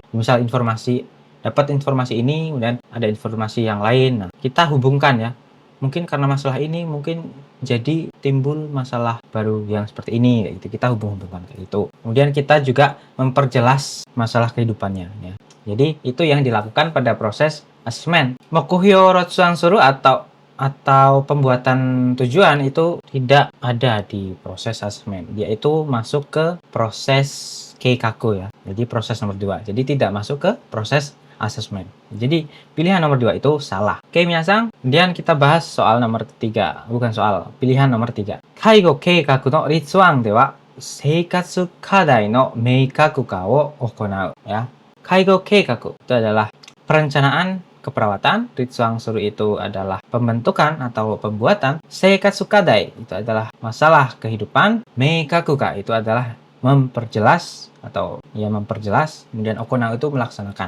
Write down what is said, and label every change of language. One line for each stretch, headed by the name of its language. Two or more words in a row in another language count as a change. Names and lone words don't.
Indonesian: Misal dapat informasi ini, kemudian ada informasi yang lain. Nah, kita hubungkan ya. Mungkin karena masalah ini, mungkin jadi timbul masalah baru yang seperti ini, kayak gitu. Kita hubung-hubungkan kayak gitu. Kemudian kita juga memperjelas masalah kehidupannya ya. Jadi itu yang dilakukan pada proses asesmen.
Japanese: 目標立案する
Indonesian: atau pembuatan tujuan itu tidak ada di proses asesmen. Dia itu masuk ke proses keikaku ya. Jadi proses nomor 2. Jadi tidak masuk ke proses asesmen. Jadi pilihan nomor 2 itu salah. Oke, minasan. Kemudian kita bahas soal nomor 3. Bukan soal, pilihan nomor 3.
Japanese: 介護計画の立案では生活課題の明確化を行う ya. 介護計画
Indonesian: itu adalah perencanaan keperawatan,
Japanese: 立案する
Indonesian: itu adalah pembentukan atau pembuatan,
Japanese: 生活課題
Indonesian: itu adalah masalah kehidupan, meikakuka itu adalah memperjelas atau ya memperjelas, kemudian okonau itu melaksanakan.